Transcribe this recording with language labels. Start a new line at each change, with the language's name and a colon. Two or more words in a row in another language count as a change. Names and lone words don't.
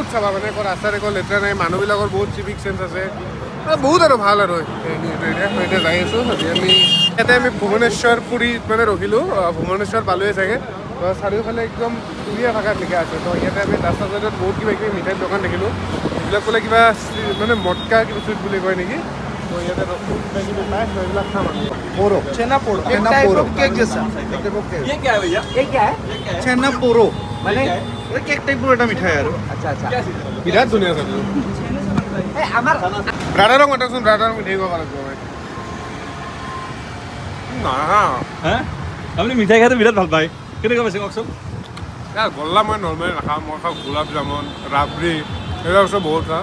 Assamese: চাবা মানে ৰাস্তাত একো লেতেৰা নাই মানুহবিলাকৰ বহুত
English: civic sense
Assamese: আছে বহুত আৰু ভাল আৰু এতিয়া যাই আছোঁ আমি ইয়াতে আমি ভুৱনেশ্বৰ পুৰীত মানে ৰখিলোঁ ভুৱনেশ্বৰ পালোৱে চাগে তো চাৰিওফালে একদম পুৰীয়া ভাষাত লিখা আছে তো ইয়াতে আমি ৰাস্তা চাইডত বহুত কিবা কিবি মিঠাইৰ দোকান দেখিলোঁ এইবিলাক বোলে কিবা মানে মটকা কিবা চুইট বুলি কয় নেকি তো ইয়াতে কিবা কিবি পায় তো এইবিলাক খাম আমি
Hindi: पोरो छेना पोरो छेना पोरो केक जैसा ये क्या है भैया ये क्या है छेना पोरो
Assamese: মানে এই কেক টাইপৰ এটা মিঠাই আৰু আচ্ছা আচ্ছা বিৰাট ধুনীয়া চাবি এই আমাৰ ব্ৰাদাৰক মাতকচোন ব্ৰাদাৰক মিঠাই খুৱাব লাগিব নহয় হা আপুনি মিঠাই খাই বিৰাট ভাল পায় কেনেকুৱা পাইছে কওকচোন গল্লা মই নৰ্মেলি নাখাওঁ মই খাওঁ গোলাপ জামুন ৰাবৰি এইবিলাক বস্তু বহুত খাওঁ